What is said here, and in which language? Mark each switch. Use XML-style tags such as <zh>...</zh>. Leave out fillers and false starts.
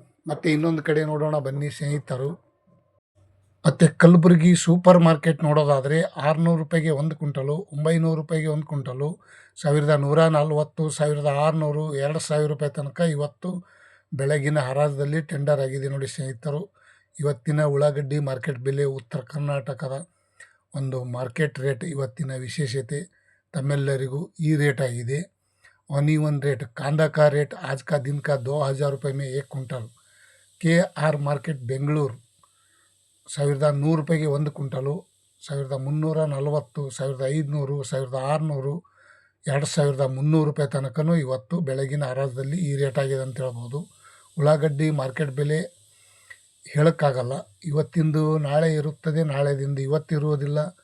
<kn>ಮತ್ತು ಇನ್ನೊಂದು ಕಡೆ ನೋಡೋಣ ಬನ್ನಿ ಸ್ನೇಹಿತರು. ಮತ್ತು ಕಲಬುರಗಿ ಸೂಪರ್ ಮಾರ್ಕೆಟ್ ನೋಡೋದಾದರೆ 600 ರೂಪಾಯಿಗೆ ಒಂದು ಕ್ವಿಂಟಲು, 900 ರೂಪಾಯಿಗೆ ಒಂದು ಕ್ವಿಂಟಲು, 1140, 1600, 2000 ರೂಪಾಯಿ ತನಕ ಇವತ್ತು ಬೆಳಗಿನ ಹರಾಜದಲ್ಲಿ ಟೆಂಡರ್ ಆಗಿದೆ. ನೋಡಿ ಸ್ನೇಹಿತರು, ಇವತ್ತಿನ ಉಳ್ಳಾಗಡ್ಡಿ ಮಾರ್ಕೆಟ್ ಬೆಲೆ ಉತ್ತರ ಕರ್ನಾಟಕದ ಒಂದು ಮಾರ್ಕೆಟ್ ರೇಟ್ ಇವತ್ತಿನ ವಿಶೇಷತೆ ತಮ್ಮೆಲ್ಲರಿಗೂ ಈ ರೇಟ್ ಆಗಿದೆ.</kn> <hi>ऑनिवन रेट, कांदा का रेट आज का दिन का 2000 रुपये में 1 क्विंटल.</hi> <kn>KR मार्केट बेंगलूर 1100 ರೂಪಾಯಿಗೆ ಒಂದು ಕ್ವಿಂಟಲು, 1340, 1500, 1600, 2300 ರೂಪಾಯಿ ತನಕನೂ ಇವತ್ತು ಬೆಳಗಿನ ಹರಾಜದಲ್ಲಿ ಈ ರೇಟ್ ಆಗಿದೆ ಅಂತ ಹೇಳ್ಬೋದು. ಉಳ್ಳಾಗಡ್ಡಿ ಮಾರ್ಕೆಟ್ ಬೆಲೆ ಹೇಳೋಕ್ಕಾಗಲ್ಲ. ಇವತ್ತಿಂದು ನಾಳೆ ಇರುತ್ತದೆ, ನಾಳೆದಿಂದ ಇವತ್ತು ಇರುವುದಿಲ್ಲ.</kn>